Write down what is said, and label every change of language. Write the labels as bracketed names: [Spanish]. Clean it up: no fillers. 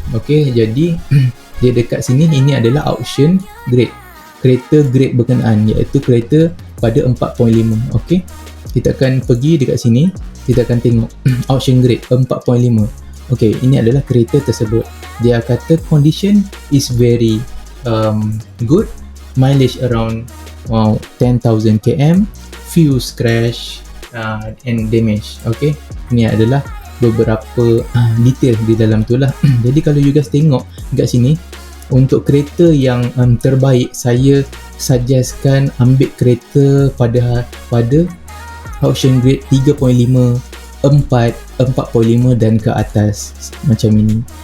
[Malay] Okay, jadi dia dekat sini, ini adalah auction grade, kereta grade berkenaan, iaitu kereta pada 4.5. Okay, kita akan pergi dekat sini, kita akan tengok auction grade 4.5. Okay, ini adalah kereta tersebut. Dia kata [English] condition is very good, mileage around 10,000 km, few scratch and damage. [Malay] Okay, ini adalah beberapa detail di dalam tu lah. Jadi kalau you guys tengok dekat sini, untuk kereta yang terbaik, saya suggestkan ambil kereta pada auction grade 3.5, 4, 4.5 dan ke atas macam ini.